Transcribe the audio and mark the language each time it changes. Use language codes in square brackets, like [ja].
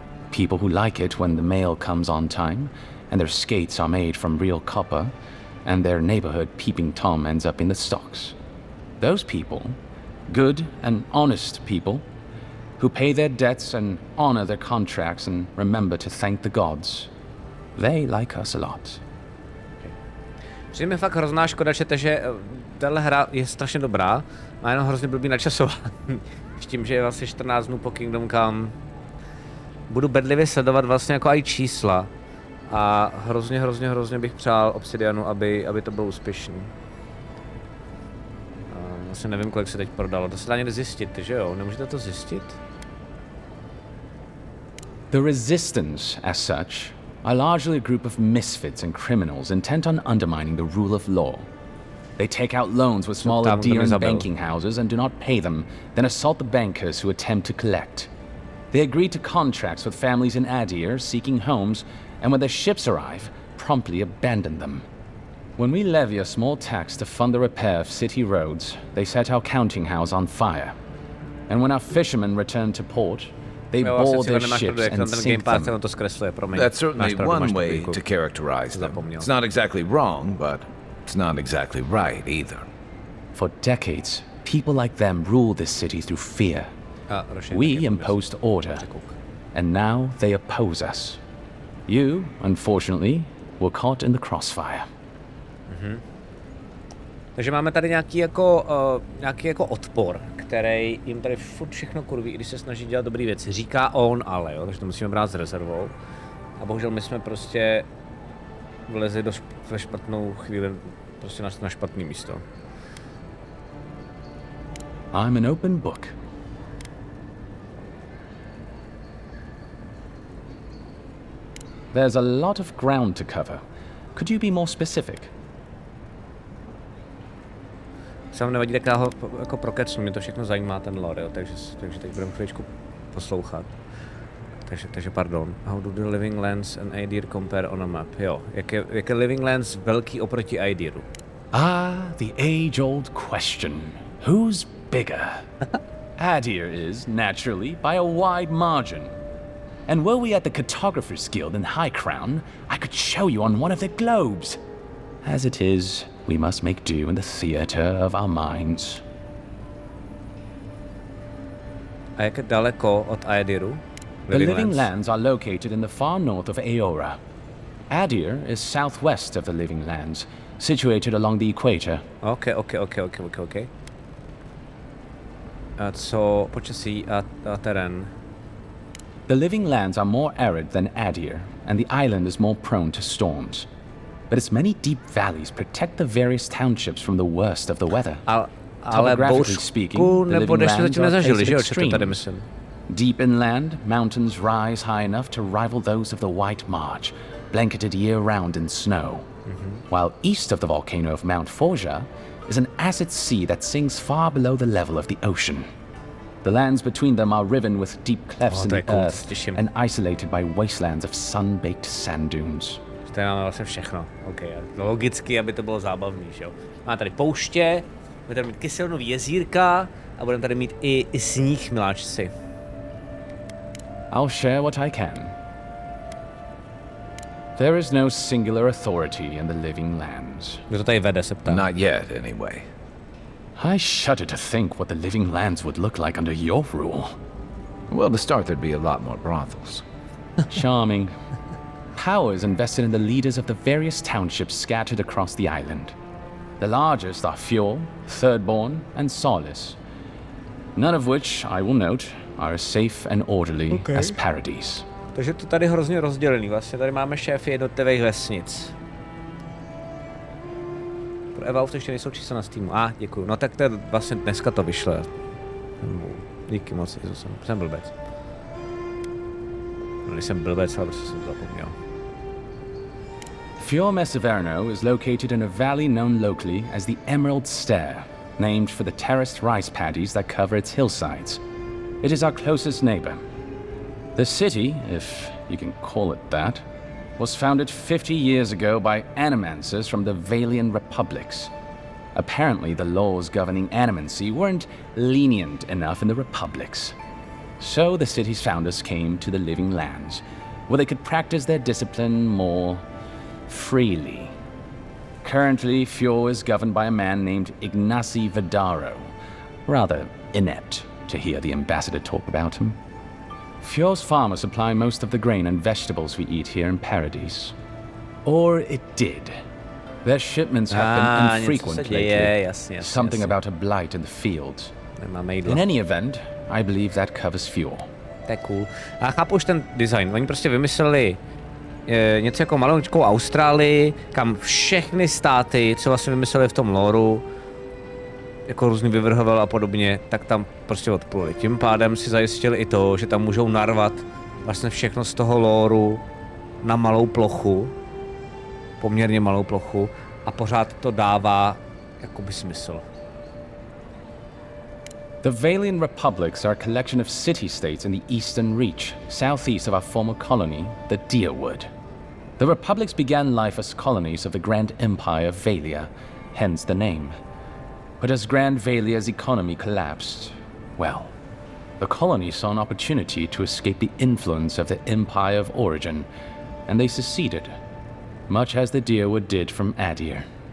[en] People who like it when the mail comes on time and their skates are made from real copper and their neighborhood peeping Tom ends up in the stocks. Those people, good and honest people, who pay their debts and honor their contracts and remember to thank the gods, they like us a lot. [cs] Přijde mi fakt hrozná škoda, že tahle hra je strašně dobrá, má jenom hrozně blbý načasování. S tím, že je vlastně 14 dnů po Kingdom Come. Budu bedlivě sledovat vlastně jako i čísla. A hrozně bych přál Obsidianu, aby to bylo úspěšný. Vlastně nevím, kolik se teď prodalo. To se dá někde zjistit, že jo? Nemůžete to zjistit? [en] The Resistance, as such, are largely a group of misfits and criminals intent on undermining the rule of law. They take out loans with small Aderan banking houses and do not pay them, then assault the bankers who attempt to collect. They agree to contracts with families in Adir seeking homes, and when their ships arrive, promptly abandon them. When we levy a small tax to fund the repair of city roads, they set our counting house on fire. And when our fishermen return to port, they board their ships and sink them. That's certainly one way to characterize them. It's not exactly wrong, but it's not exactly right either. For decades, people like them ruled this city through fear. We imposed order, and now they oppose us. You, unfortunately, were caught in the crossfire. [cs] Takže máme tady nějaký jako odpor, který jim tady furt všechno kurví, i když se snaží dělat dobré věci. Říká on ale, jo, takže to musíme brát s rezervou. A bohužel my jsme prostě vlezli ve špatnou chvíli, prostě na špatné místo. [en] I'm an open book. There's a lot of ground to cover. Could you be more specific? [cs] Se vám nevadí, tak já ho jako prokecnu, mě to všechno zajímá, ten lore, jo, takže teď budeme chvíličku poslouchat. Takže pardon. [en] How do the living lands and Adir compare on a map? [cs] Jo, jak je living lands velký oproti Adiru? [en] The age-old question. Who's bigger? Adir is, naturally, by a wide margin. And were we at the Cartographer's Guild in High Crown, I could show you on one of their globes. As it is, we must make do in the theater of our minds. [cs] A jak je daleko od Adiru? [en] The living lands are located in the far north of Aora. Adir is southwest of the living lands, situated along the equator. Okay. [cs] A co počasí a terén? [en] The living lands are more arid than Adir, and the island is more prone to storms. But its many deep valleys protect the various townships from the worst of the weather. [cs] Ale bouřku nebo než jsme zatím nezažili, že jo, co to tady myslím? [en] Deep inland, mountains rise high enough to rival those of the White March, blanketed year-round in snow. While east of the volcano of Mount Forja is an acid sea that sinks far below the level of the ocean. The lands between them are riven with deep clefts in the earth and isolated by wastelands of sun-baked sand dunes. [cs] To máme vlastně všechno. OK, logicky, aby to bylo zábavný, že jo. Máme tady pouště, budeme tady mít kyselnový jezírka a budeme tady mít i sníh, miláčci. [en] I'll share what I can. There is no singular authority in the living lands. [cs] Kdo to tady vede, se ptám. [en] Not yet, anyway. I shudder to think what the living lands would look like under your rule. Well, to start, there'd be a lot more brothels. Charming. Power is invested in the leaders of the various townships scattered across the island. The largest are Fjord, Thirdborn, and Solace. None of which, I will note, are as safe and orderly as Paradise. [cs] Takže to tady hrozně rozdělený. Vlastně tady máme šéfy jednotlivých vesnic. Pro AVOWED to ještě nejsou čísla na Steamu. Děkuju. No tak to je vlastně dneska to vyšle. Díky moc, jsem blbec. No, nejsem blbec, ale prostě jsem zapomněl. [en] Fiume Severno is located in a valley known locally as the Emerald Stair, named for the terraced rice paddies that cover its hillsides. It is our closest neighbor. The city, if you can call it that, was founded 50 years ago by animancers from the Valian republics. Apparently, the laws governing animancy weren't lenient enough in the republics. So the city's founders came to the living lands, where they could practice their discipline more freely. Currently, Fjord is governed by a man named Ignacy Vidaro. Rather inept to hear the ambassador talk about him. Fjord's farmers supply most of the grain and vegetables we eat here in Paradise. Or it did. Their shipments have been infrequent lately. Yes. Something about a blight in the fields. In any event, I believe that covers Fjord. [cs] To je cool. A chápu už ten design. Oni prostě vymysleli něco jako maličkou Austrálii, kam všechny státy, co vlastně vymysleli v tom lóru, jako různý vyvrhoval a podobně, tak tam prostě odpluli. Tím pádem si zajistili i to, že tam můžou narvat vlastně všechno z toho lóru na malou plochu, poměrně malou plochu, a pořád to dává jakoby smysl. [en] The Valian republics are a collection of city-states in the Eastern Reach, southeast of our former colony, the Deerwood. The republics began life as colonies of the Grand Empire of Valia, hence the name. But as Grand Valia's economy collapsed, well, the colonies saw an opportunity to escape the influence of the Empire of Origin, and they seceded, much as the Deerwood did from Adir.